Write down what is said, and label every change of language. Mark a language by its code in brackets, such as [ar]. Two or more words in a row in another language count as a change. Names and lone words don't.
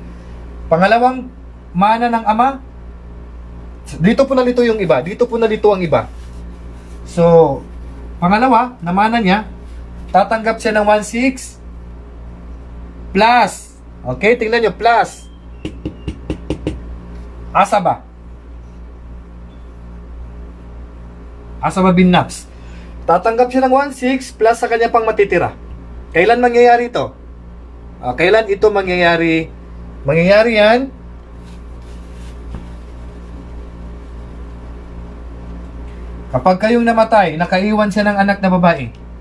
[tl] Pangalawang mana ng ama, dito po nalito yung iba. Dito po nalito ang iba. So, pangalawa, na mana niya, tatanggap siya ng 1/6 plus. Okay, tingnan nyo, plus. Asaba. [ar] عصبة بالنفس. [tl] Tatanggap siya ng 1/6 plus sa kanya pang matitira. Kailan mangyayari ito? Kailan ito mangyayari? Mangyayari yan kapag kayong namatay, nakaiwan siya ng anak na babae.